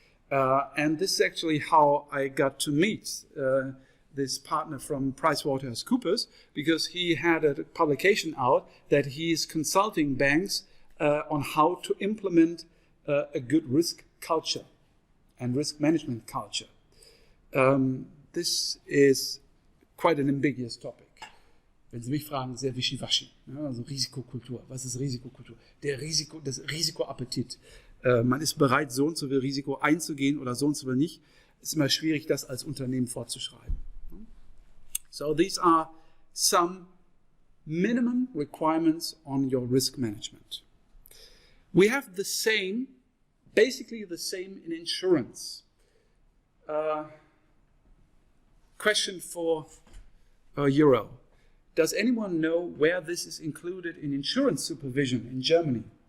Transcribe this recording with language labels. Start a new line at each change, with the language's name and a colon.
English: And this is actually how I got to meet this partner from PricewaterhouseCoopers, because he had a publication out that he is consulting banks on how to implement a good risk culture and risk management culture. This is quite an ambiguous topic.
German: Wenn Sie mich fragen, sehr wischiwaschi. Ja, also Risikokultur. Was ist Risikokultur? Das Risikoappetit. Man ist bereit, so und so viel Risiko einzugehen oder so und so viel nicht. Es ist immer schwierig, das als Unternehmen vorzuschreiben.
English: So these are some minimum requirements on your risk management. We have basically the same in insurance. Question for Euro. Does anyone know where this is included in insurance supervision in Germany?